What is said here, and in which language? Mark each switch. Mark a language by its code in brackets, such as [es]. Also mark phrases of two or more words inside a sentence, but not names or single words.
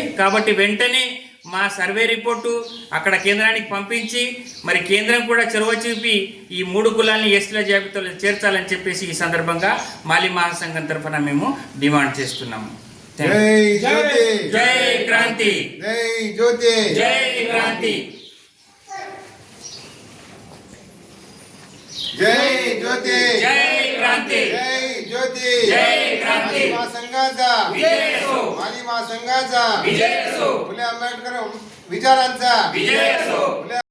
[te] కాబట్టి వెంటనే మా సర్వే రిపోర్టు అక్కడ కేంద్రానికి పంపించి మరి కేంద్రం కూడా చొరవ చూపి ఈ 3 కులాలని ఎస్టీల జాబితాలో చేర్చాలని చెప్పేసి ఈ సందర్భంగా మాలీ మహాసంఘం తరఫున మేము డిమాండ్ చేస్తున్నాము. జై క్రాంతి, జై జ్యోతి, జై క్రాంతి, జై జ్యోతి, జై క్రాంతి, జై జ్యోతి, జై క్రాంతి. [mr] మా संघाचा विजय असो, माली महासंघाचा विजय असो, फुले आंबेडकर विचारांचा विजय असो.